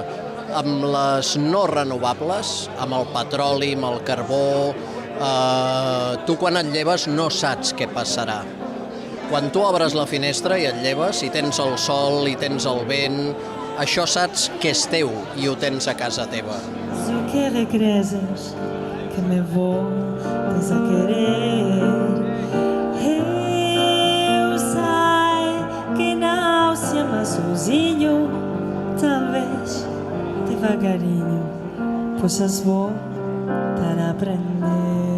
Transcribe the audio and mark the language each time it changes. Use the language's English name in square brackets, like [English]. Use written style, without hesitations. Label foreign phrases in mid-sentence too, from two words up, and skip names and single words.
[Catalan] Amb les no renovables, amb el petroli, amb el carbó, tu quan et lleves no saps què passarà. Quan tu obres la finestra i et lleves, i tens el sol i tens el vent, això saps que és teu i ho tens a casa teva. [Portuguese] Si que regresas, que me vou desaquerer. Mas sozinho, talvez devagarinho possas voltar a aprender.